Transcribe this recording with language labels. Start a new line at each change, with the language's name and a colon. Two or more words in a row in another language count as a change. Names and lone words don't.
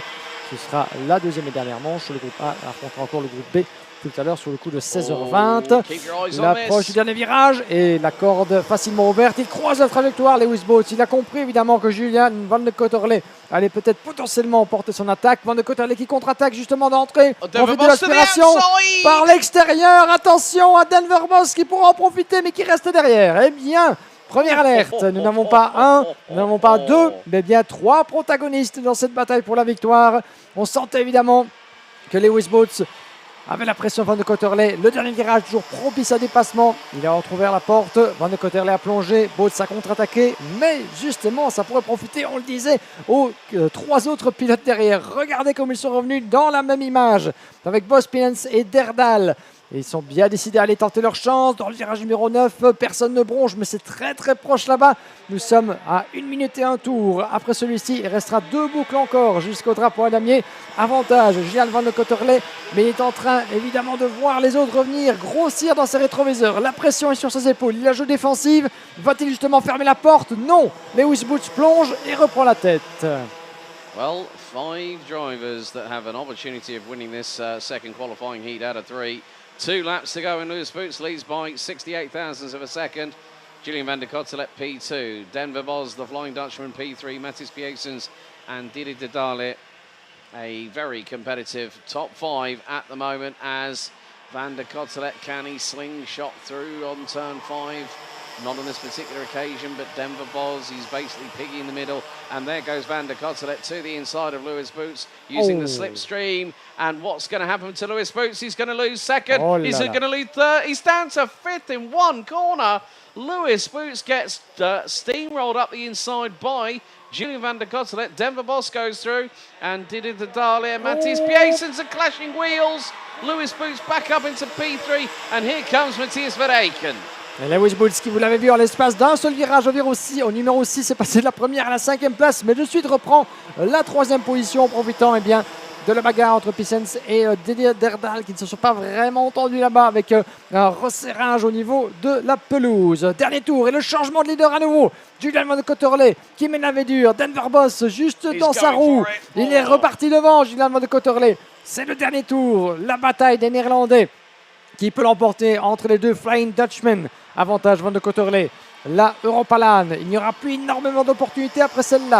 French: Ce sera la deuxième et dernière manche. Le groupe A affrontera encore le groupe B tout à l'heure sur le coup de 16h20. L'approche du dernier virage et la corde facilement ouverte. Il croise la trajectoire, Lewis Boots. Il a compris évidemment que Julian van der Kottelet allait peut-être potentiellement porter son attaque. Van der Kottelet qui contre-attaque justement d'entrée. Profite de l'aspiration par l'extérieur. Attention à Denver Bos qui pourra en profiter mais qui reste derrière. Eh bien, première alerte, nous n'avons pas un, nous n'avons pas deux, mais bien 3 protagonistes dans cette bataille pour la victoire. On sentait évidemment que Lewis Boots avait la pression Van der Kottelet. Le dernier virage toujours propice à dépassement. Il a entrouvert la porte. Van der Kottelet a plongé. Boots a contre-attaqué. Mais justement, ça pourrait profiter, on le disait, aux 3 autres pilotes derrière. Regardez comme ils sont revenus dans la même image avec Bos, Pillens et Derdal. Et ils sont bien décidés à aller tenter leur chance. Dans le virage numéro 9, personne ne bronche, mais c'est très très proche là-bas. Nous sommes à 1 minute et 1 tour. Après celui-ci, il restera 2 boucles encore jusqu'au drapeau à damier. Avantage, Julian van der Kottelet, mais il est en train évidemment de voir les autres revenir, grossir dans ses rétroviseurs. La pression est sur ses épaules. Il a jeu défensive. Va-t-il justement fermer la porte? Non. Lewis Boots plonge et reprend la tête.
English: Well, 5 drivers that have an opportunity of winning this second qualifying heat out of 3. 2 laps to go and Lewis Boots leads by 68 thousandths of a second. Julian van der Kottelet P2, Denver Bos, the Flying Dutchman P3, Mathis Pieksens and Didi Dedale. A very competitive top 5 at the moment as van der Kottelet, can he slingshot through on turn 5? Not on this particular occasion, but Denver Bos, he's basically piggy in the middle. And there goes van der Kottelet to the inside of Lewis Boots using the slipstream. And what's going to happen to Lewis Boots? He's going to lose second. He's going to lose third. He's down to 5th in one corner. Lewis Boots gets steamrolled up the inside by Julian van der Kottelet. Denver Bos goes through. And Didi Dedale and Mathis Pieksens are clashing wheels. Lewis Boots back up into P3. And here comes Matthias Verreken.
French: Et Lewis Boots qui, vous l'avez vu, en l'espace d'un seul virage au numéro 6, est passé de la première à la 5e place, mais de suite reprend la 3e position en profitant de la bagarre entre Pissens et Didier Derdal qui ne se sont pas vraiment entendus là-bas avec un resserrage au niveau de la pelouse. Dernier tour et le changement de leader à nouveau. Julian van der Kottelet qui mène la dure. Denver Bos juste dans sa roue. Il est reparti devant, Julian van der Kottelet. C'est le dernier tour. La bataille des Néerlandais qui peut l'emporter entre les deux
English: Flying Dutchmen.
French: Avantage van der Kottelet. La Europalan, il n'y aura plus énormément d'opportunités après celle-là.